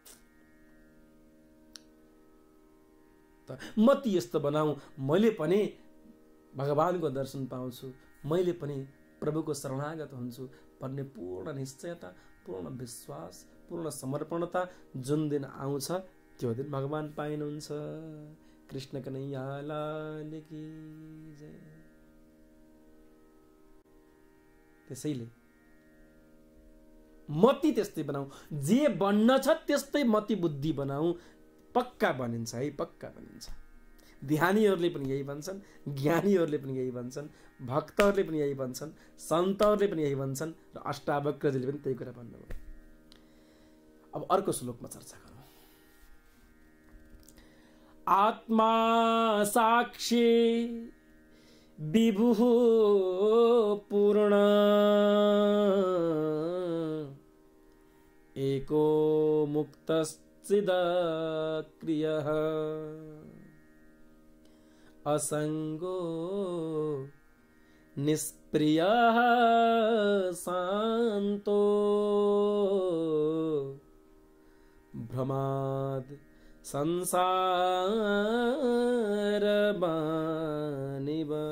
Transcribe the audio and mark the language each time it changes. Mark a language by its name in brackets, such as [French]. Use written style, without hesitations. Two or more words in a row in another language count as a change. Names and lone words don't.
[Nepali] त मति यस्तो बनाऊ, मैले पनि भगवानको दर्शन पाउँछु, मैले पनि प्रभुको शरणागत हुन्छु भन्ने पूर्ण निश्चयता, पूर्ण विश्वास, पूर्ण समर्पणता जुन दिन आउँछ त्यो दिन भगवान पाइनुहुन्छ। [Hindi] कृष्ण कन्हैया लाल की जय। [Nepali] त्यसैले मति त्यस्तै बनाऊ, जे बन्न छ त्यस्तै मति बुद्धि बनाऊ, पक्का बनिन्छ है, पक्का बनिन्छ। ध्यानीहरूले पनि यही भन्छन्, ज्ञानीहरूले पनि यही भन्छन्, भक्तहरूले पनि यही भन्छन्, सन्तहरूले पनि यही भन्छन् र अष्टावक्रजीले पनि त्यही कुरा भन्नुभयो। अब अर्को श्लोकमा चर्चा गरौँ। [Sanskrit] आत्मा साक्षी विभुः पूर्ण एको मुक्तश्चिदक्रियः असंगो निष्प्रियः शान्तो भ्रमाद् संसारबानिव।